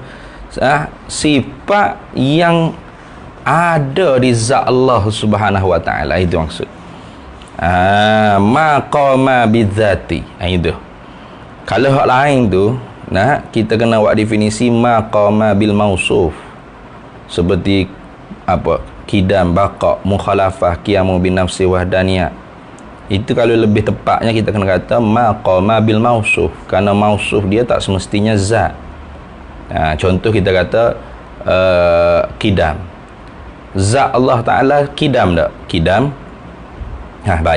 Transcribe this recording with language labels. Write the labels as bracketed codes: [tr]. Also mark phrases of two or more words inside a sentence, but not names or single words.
[ms] Sifat yang ada di zat Allah [ar] سبحانه وتعالى, [ms] itu maksud. [ar] قام بذاته, itu. [ms] Kalau hak lain tu, kita kena buat definisi [ar] قام بالموصوف. [ms] Seperti apa? [ar] قدم بقاء مخالفة قيام بالنفس وحدانية. [ms] Itu kalau lebih tepatnya kita kena kata [ar] قام بالموصوف, [ms] kerana mausuf dia tak semestinya zat. Contoh kita kata kidam. Zat Allah Ta'ala kidam tak? Kidam. Baik.